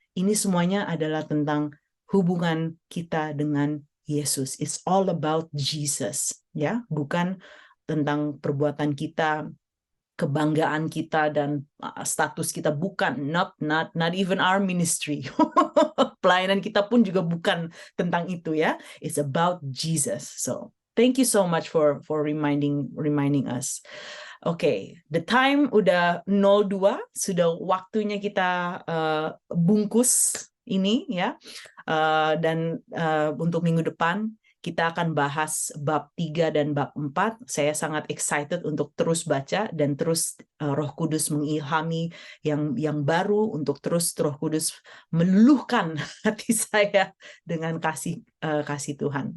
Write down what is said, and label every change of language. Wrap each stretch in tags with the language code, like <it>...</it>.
<id>Ini semuanya adalah tentang hubungan kita dengan Yesus.</id> <en>It's all about Jesus,</en> <id>ya, bukan tentang perbuatan kita, kebanggaan kita dan status kita, bukan,</id> <en>not even our ministry.</en> <id>Pelayanan kita pun juga bukan tentang itu ya.</id> <en>It's about Jesus. So, thank you so much for reminding us.</en> <id>Okay,</id> <en>the time</en> <id>udah 02, sudah waktunya kita bungkus ini ya. Dan untuk minggu depan kita akan bahas bab 3 dan bab 4. Saya sangat excited untuk terus baca dan terus Roh Kudus mengilhami yang baru, untuk terus Roh Kudus meluluhkan hati saya dengan kasih Tuhan.</id>